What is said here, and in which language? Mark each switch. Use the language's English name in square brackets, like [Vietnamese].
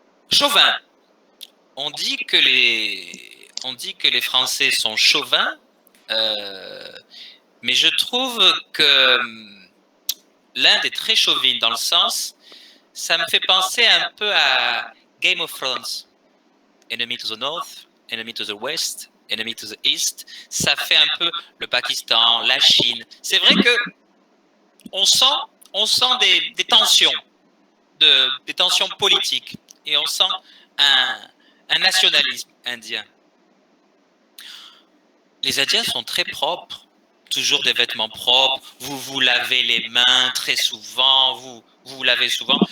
[French] Chauvin. On dit que les Français sont chauvins, mais je trouve que l'Inde est très chauvine dans le sens, ça me fait penser un peu à Game of Thrones. [English] Enemy to the north, enemy to the west, enemy to the east. [French] Ça fait un peu le Pakistan, la Chine. C'est vrai que on sent des tensions, des tensions politiques, et on sent un nationalisme indien. Les Indiens sont très propres, toujours des vêtements propres, vous vous lavez les mains très souvent, vous vous lavez souvent.